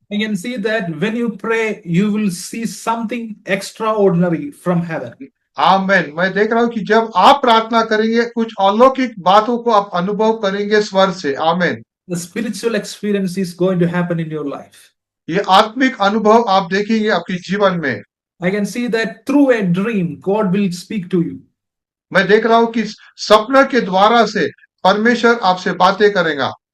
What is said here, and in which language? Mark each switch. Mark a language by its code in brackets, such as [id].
[en] I can see that when you pray, you will see something extraordinary from heaven. [hi] आमीन। मैं देख रहा हूं कि जब आप प्रार्थना करेंगे, कुछ अलौकिक बातों को आप अनुभव करेंगे स्वर से। आमीन। [en] The spiritual experience is going to happen in your life. [hi] ये आत्मिक अनुभव आप देखेंगे आपके जीवन में। [en] I can see that through a dream, God will speak to you. [hi] मैं देख रहा हूं कि सपना के द्वारा से परमेश्वर आपसे बातें करेगा।